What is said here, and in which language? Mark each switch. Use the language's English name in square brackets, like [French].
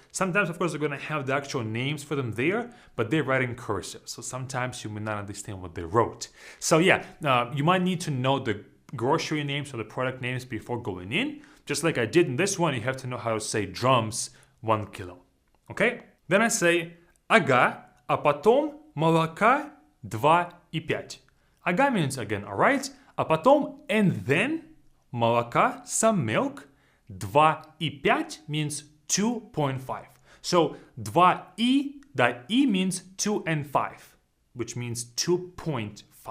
[English] Sometimes, of course, they're going to have the actual names for them there, but they're writing cursive. So sometimes you may not understand what they wrote. So yeah, you might need to know the grocery names or the product names before going in. Just like I did in this one, you have to know how to say drums 1 kilo. Okay? Then I say, [Russian] ага, а потом молока 2,5. [English] Ага means again, alright, [Russian] а потом [English] and then молока, some milk, 2,5 means 2.5. So 2,и, that E means 2 and 5, which means 2.5.